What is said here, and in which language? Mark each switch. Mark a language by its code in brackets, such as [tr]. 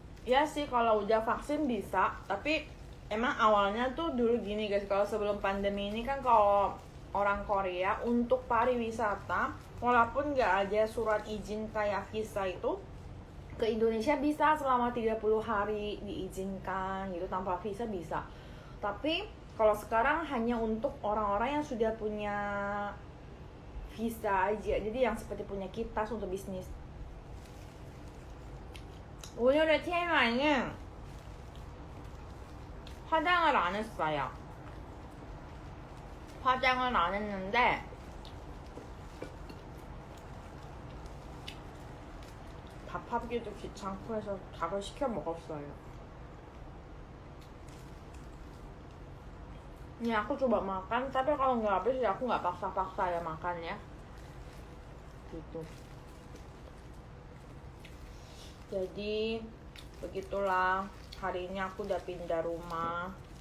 [id] Ya sih kalau udah vaksin bisa, tapi emang awalnya tuh dulu gini guys, kalau sebelum pandemi ini kan kalau orang Korea untuk pariwisata, walaupun nggak ada surat izin kayak visa itu, ke Indonesia bisa selama 30 hari diizinkan gitu, tanpa visa bisa. Tapi kalau sekarang hanya untuk orang-orang yang sudah punya visa aja, jadi yang seperti punya kita untuk bisnis. [ko] 오늘의 TMI는 화장을 안 했어요. 화장을 안 했는데 밥하기도 귀찮고 해서 닭을 시켜 먹었어요. [id] Ini aku coba makan, tapi kalau nggak habis ya aku nggak paksa-paksa ya makan ya. Gitu. Jadi begitulah, hari ini aku udah pindah rumah.